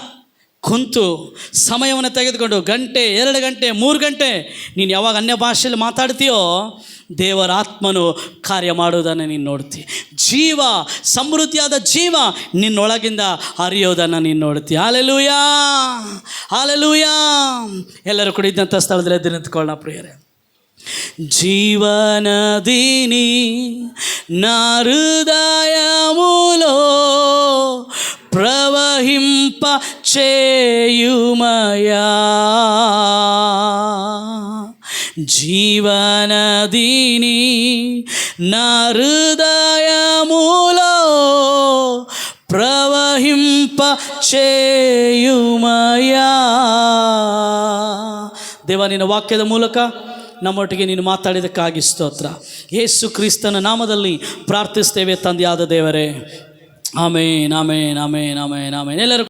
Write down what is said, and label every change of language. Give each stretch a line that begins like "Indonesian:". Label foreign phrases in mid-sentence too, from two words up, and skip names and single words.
Kannada: ಕುಂತು ಸಮಯವನ್ನು ತೆಗೆದುಕೊಂಡು ಗಂಟೆ 2 ಗಂಟೆ 3 ಗಂಟೆ ನೀನು ಯಾವಾಗ ಅನ್ಯ ಭಾಷೆಯಲ್ಲಿ ಮಾತಾಡ್ತೀಯೋ ದೇವರ ಆತ್ಮನು ಕಾರ್ಯ ಮಾಡೋದನ್ನು ನೀನು ನೋಡ್ತಿ. ಜೀವ, ಸಮೃದ್ಧಿಯಾದ ಜೀವ ನಿನ್ನೊಳಗಿಂದ ಹರಿಯೋದನ್ನು ನೀನು ನೋಡ್ತಿ. ಹಲ್ಲೆಲೂಯಾ, ಹಲ್ಲೆಲೂಯಾ. ಎಲ್ಲರೂ ಕೂಡ ಇದ್ದಂಥ ಸ್ಥಳದಲ್ಲಿ ಎದ್ದು ನಿಂತ್ಕೊಳ್ಳೋಣ ಪ್ರಿಯರೇ.
Telugu: జీవనదిని నా హృదయములో ప్రవహింప చేయుమయా. జీవనదిని నా హృదయములో ప్రవహింప చేయుమయా.
Kannada: ದೇವ, ನಿನ್ನ ವಾಕ್ಯದ ಮೂಲಕ ನಮ್ಮೊಟ್ಟಿಗೆ ನೀನು ಮಾತಾಡಿದ್ದಕ್ಕಾಗಿ ಸ್ತೋತ್ರ. ಯೇಸು ಕ್ರಿಸ್ತನ ನಾಮದಲ್ಲಿ ಪ್ರಾರ್ಥಿಸ್ತೇವೆ ತಂದೆಯಾದ ದೇವರೇ. ಆಮೇನ್, ಆಮೇನ್, ಆಮೇನ್, ಆಮೇನ್, ಆಮೇನ್. ಎಲ್ಲರೂ